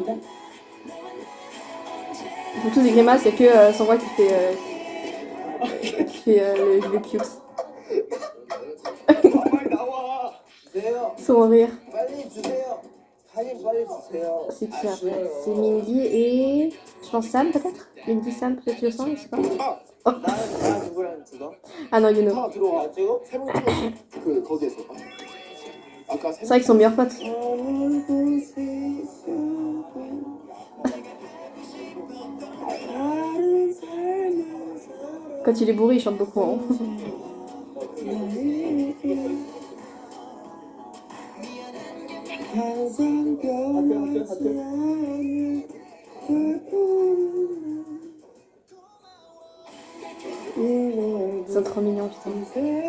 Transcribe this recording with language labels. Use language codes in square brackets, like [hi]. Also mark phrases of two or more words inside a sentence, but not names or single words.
[fr] Ils font tous des grimaces, il n'y a que Sandra qui fait le cute. [ko] 빨리 나와. 주세요. [fr] Son rire. [ko] 빨리 주세요. 사진 빨리 주세요. [fr] C'est qui après? C'est Mingy et. Je pense Sam peut-être? Mingy, Sam, peut-être le sang, je sais pas. [ko] 나는 누구랑 찍어? [fr] Ah non, [en] you know. [ko] 다 들어와. 찍어? 세번 찍었어. 그 거기에서. 아까 [fr] C'est vrai qu'ils sont meilleurs potes. Quand il est bourré, il chante beaucoup. Hein. Ils sont trop mignons, putain.